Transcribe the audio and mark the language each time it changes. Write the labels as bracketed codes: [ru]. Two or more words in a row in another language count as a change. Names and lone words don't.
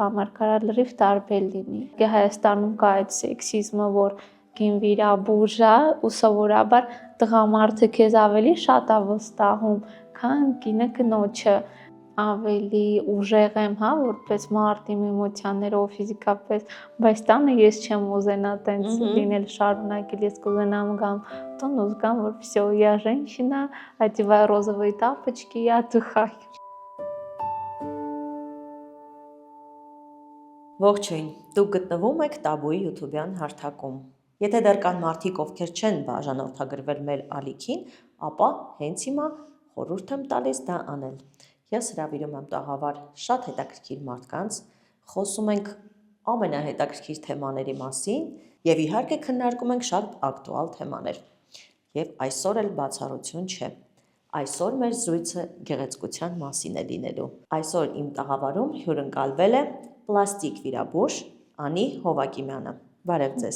[hy] համար կարա լրիվ տարբեր լինի։ Հայաստանում կա այդ սեքսիզմը, որ կին վիրաբույժ է ու սովորաբար տղամարդը քեզ ավելի շատ է վստահում, քան կինը կնոջը։ Ավելի ուժեղ եմ, որպես մարդ իմ էմոցիաներով, ֆիզիկապես, բայց տանը ես չեմ ուզենա տենց լինել շարունակել, ես կուզենամ գամ տուն ու զգամ, որ [ru] всё, я женщина, одеваю розовые тапочки и отдыхаю։ [hy] Ողջույն, դուք գտնվում եք Տաբուի YouTube-յան հարթակում։ Եթե դեռ կան մարդիկ, ովքեր չեն բաժանորդագրվել մեր ալիքին, ապա հենց հիմա խորհուրդ եմ տալիս դա անել։ Ես հրավիրում եմ տաղավար շատ հետաքրքիր մարդկանց, խոսում ենք ամենահետաքրքիր թեմաների մասին եւ իհարկե քննարկում ենք շատ ակտուալ թեմաներ։ Եվ այսօր էլ բացառություն չէ։ Այսօր մեր զրույցը գեղեցկության մասին է լինելու։ Այսօր իմ տաղավարում հյուրընկալվել է պլաստիկ վիրաբույժ Անի Հովակիմյանը։ Բարև ձեզ։